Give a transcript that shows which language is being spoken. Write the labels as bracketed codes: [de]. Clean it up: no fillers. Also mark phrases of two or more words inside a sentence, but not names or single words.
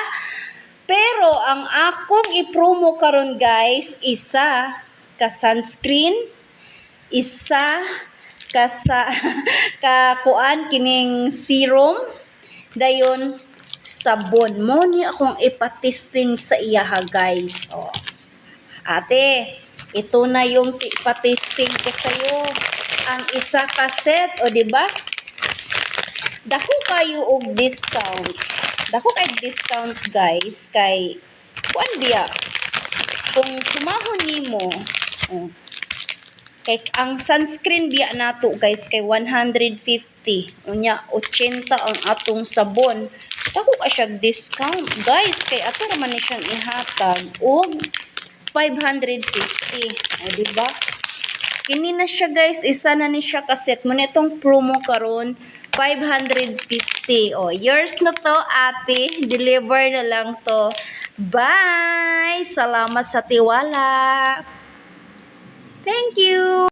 [ceb] Pero ang akong i-promo karon guys, isa ka sunscreen, isa ka sa kakuan kining serum, dayon sabon mo ni akong ipatesting sa iyaha guys. Oh. [tl] Ate, ito na yung ipatesting ko sa iyo. [ceb] Ang isa ka set, [tl] o di ba? [ceb] Dako kayo og discount. Dako kay discount guys kay kuan biya. Kung sumahon nimo, oh, kay ang sunscreen biya nato guys kay 150. Unya 80 ang atong sabon. Dako ka siya discount guys kay ato raman ni siyang ihatag og 550. [tl] O di ba? [ceb] Kini na siya guys, isa na ni siya kaset mo nitong promo karon 550. O, [tl] yours na to ate. Deliver na lang to. Bye! Salamat sa tiwala. [en] Thank you!